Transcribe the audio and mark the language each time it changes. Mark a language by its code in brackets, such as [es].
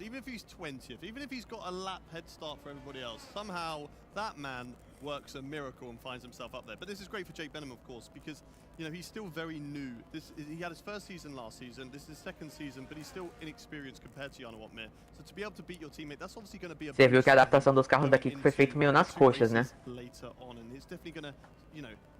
[en] Even if he's 20th, even if he's got a lap head start for everybody else, somehow that man works a miracle and finds himself up there. But this is great for Jake Benham, of course, because, you know, he's still very new. He had his first season last season, this is his second season, but he's still inexperienced compared to Jarno Opmeer. So to be able to beat your teammate, that's obviously going to be a [pt] Você viu que a adaptação dos carros daqui foi feita meio nas coxas, né? [en] Later on, and it's definitely going to, you know,